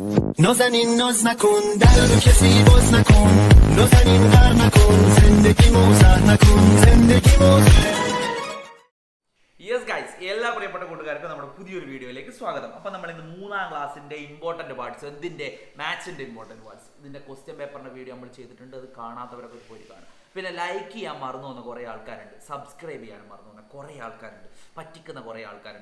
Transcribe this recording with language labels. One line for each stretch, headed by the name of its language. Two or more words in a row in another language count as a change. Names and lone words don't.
Persian: نازنین ناز نکن در رو کسی باز نکن نازنین غر نکن زندگی موزه نکن زندگی موزه
English: yes guys
Malayalam: എല്ലാ പ്രിയപ്പെട്ട കൂട്ടുകാർക്കും നമ്മുടെ പുതിയൊരു വീഡിയോയിലേക്ക് സ്വാഗതം. അപ്പോൾ നമ്മൾ ഇന്ന് 3ാം ക്ലാസ്സിന്റെ
English: important parts,
Malayalam: എന്തിന്റെ മാത്സിന്റെ
English: important parts,
Malayalam: ഇതിന്റെ ക്വസ്റ്റ്യൻ പേപ്പറിന്റെ വീഡിയോ നമ്മൾ ചെയ്തിട്ടുണ്ട്. അത് കാണാത്തവരൊക്കെ പോയി കാണും. പിന്നെ ലൈക്ക് ചെയ്യാൻ മറന്നു വന്ന കുറേ ആൾക്കാരുണ്ട്, സബ്സ്ക്രൈബ് ചെയ്യാൻ മറന്നു വന്ന കുറേ ആൾക്കാരുണ്ട്, പറ്റിക്കുന്ന കുറേ ആൾക്കാരുണ്ട്.